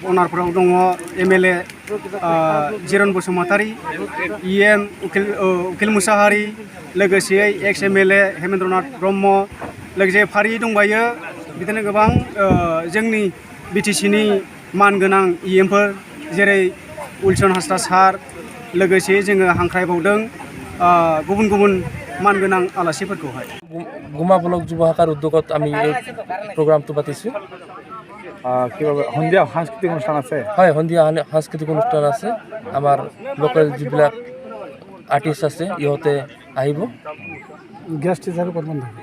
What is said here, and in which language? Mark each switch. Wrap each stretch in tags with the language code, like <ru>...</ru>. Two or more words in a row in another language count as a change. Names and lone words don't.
<brx>अनारफोराव दङ एमएलए जिरन बसुमतारी इएम उकिल मुसाहारि लोगोसे</brx> <en>ex MLA</en> <brx>हेमेन्द्रनाथ ब्रह्म लोगोसे फारि दंबायो बिदिनो गोबां जोंनि बिटिसिनि मानगोनां इएमफोर जेरै उइलसन हासदा सार लोगोसे जोङो हांख्रायबावदों गुबुन गुबुन मानगोनां आलासिफोरखौहाय</brx> <as>গুমা ব্লক যুৱ শাখাৰ উদ্যোগত আমি এই প্ৰগ্ৰামটো পাতিছোঁ সন্ধিয়া সাংস্কৃতিক অনুষ্ঠান আছে হয় সন্ধিয়া সাংস্কৃতিক অনুষ্ঠান আছে আমাৰ লোকেল যিবিলাক আৰ্টিষ্ট আছে ইহঁতে আহিব গেষ্ট হিচাপে কোন থাকে</as>